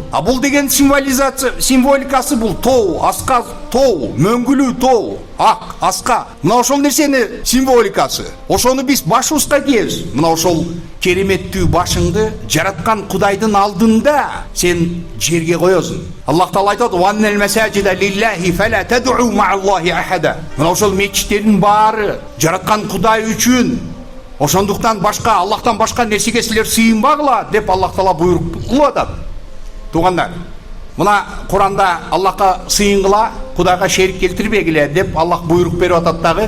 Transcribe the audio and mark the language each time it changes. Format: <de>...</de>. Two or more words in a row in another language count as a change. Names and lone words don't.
<ky>А бул деген символикасы бул тоо, аска тоо, мөңгүлүү тоо, ак, аска. Мына ошол нерсени символикасы. Ошону биз башыбызга кийебиз. Мына ошол кереметтүү башыңды жараткан Кудайдын алдында сен жерге коесуң. Аллах Таала айтат:</ky> <ar>"وأن المساجد لله فلا تدعوا مع الله أحدا".</ar> <ky>Мына ошол мечиттердин баары жараткан Кудай үчүн. Ошондуктан башка, Аллахтан башка нерсеге силер сыйынбагыла деп Аллах Таала буйрук кылып атат. Туугандар, мына Куранда Аллахка сыйынгыла, Кудайга шерик келтирбегиле деп Аллах буйрук берип атат дагы.</ky>